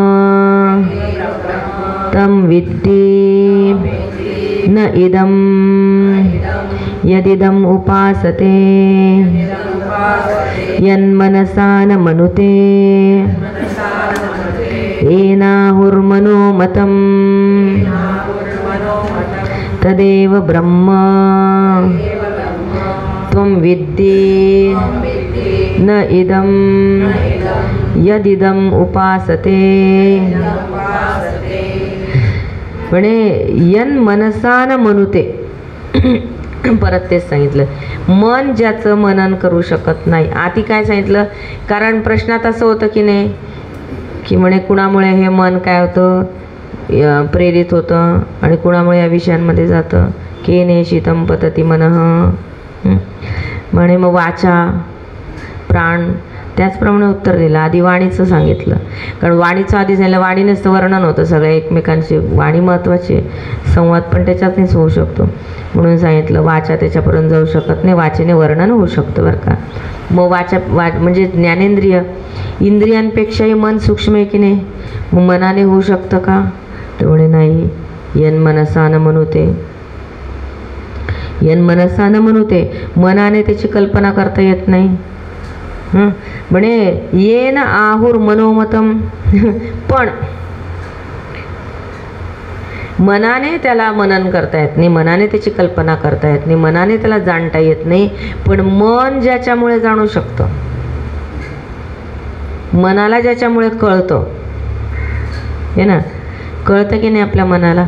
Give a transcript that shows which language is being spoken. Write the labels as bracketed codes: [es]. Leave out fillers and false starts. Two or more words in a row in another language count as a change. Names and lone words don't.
[sa] तं विद्धि न इदं यदिदम् उपासते यन्मनसा न मनुते येनाहुर्मनोमतं तदेव ब्रह्म त्वं विद्धि न इदं यदिदम् उपासते. म्हणे यन मनसा न मनुते, [mr] परत तेच सांगितलं, मन ज्याचं मनन करू शकत नाही. आधी काय सांगितलं, कारण प्रश्नात असं होतं की नाही की म्हणे कुणामुळे हे मन काय होतं प्रेरित होतं आणि कुणामुळे या विषयांमध्ये जातं. [sa] केने शीतम पतती मनः. [mr] म्हणे मग वाचा प्राण, त्याचप्रमाणे उत्तर दिलं. आधी वाणीचं सांगितलं, कारण वाणीचं आधी सांगितलं, वाणीनेच वर्णन होतं सगळ्या एकमेकांची. वाणी महत्त्वाची, संवाद पण त्याच्यातच होऊ शकतो म्हणून सांगितलं. वाचा त्याच्यापर्यंत जाऊ शकत नाही, वाचेने वर्णन होऊ शकतं बरं का. मग म्हणजे ज्ञानेंद्रिय, इंद्रियांपेक्षाही मन सूक्ष्म आहे की नाही, मग मनाने होऊ शकतं का, तर म्हणे नाही. [sa] यन मनसा न मनुते, यन मनसा न मनुते, [mr] मनाने त्याची कल्पना करता येत नाही. [sa] म्हणे येन आहुर मनोमतम, [mr] पण मनाने त्याला मनन करता येत नाही, मनाने त्याची कल्पना करता येत नाही, मनाने त्याला जाणता येत नाही. पण मन ज्याच्यामुळे जाणू शकतं, मनाला ज्याच्यामुळे कळतं, हे ना, कळतं की नाही आपल्या मनाला.